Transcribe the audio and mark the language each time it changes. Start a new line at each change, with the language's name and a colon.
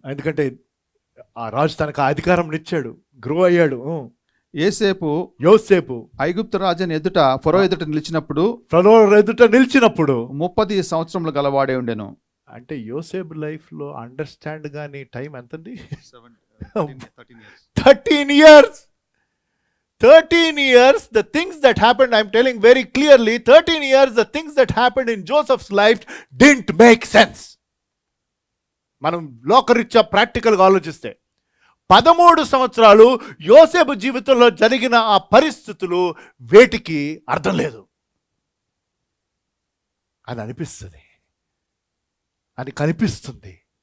Telugu: ఎందుకంటే ఆ రాజు తనకు ఆ అధికారం ఇచ్చాడు, గ్రో అయ్యాడు. యోసేపు ఐగుప్తు రాజుని ఎదుట ఫరో ఎదుట నిలిచినప్పుడు ఫరో ఎదుట నిలిచినప్పుడు 30 సంవత్సరములు గలవాడే ఉండెను. అంటే యోసేపు లైఫ్ లో అండర్స్టాండ్ గాని టైం ఎంతండి?
English: 13 years. 13 years, the things that happened, I'm telling very clearly, 13 years, the things that happened in Joseph's life didn't make sense.
Telugu: మనం లోకరీత్యా ప్రాక్టికల్గా ఆలోచిస్తే 13 సంవత్సరాలు యోసేపు జీవితంలో జరిగిన ఆ పరిస్థితులు వేటికి అర్థం లేదు అని అనిపిస్తుంది, అని కనిపిస్తుంది.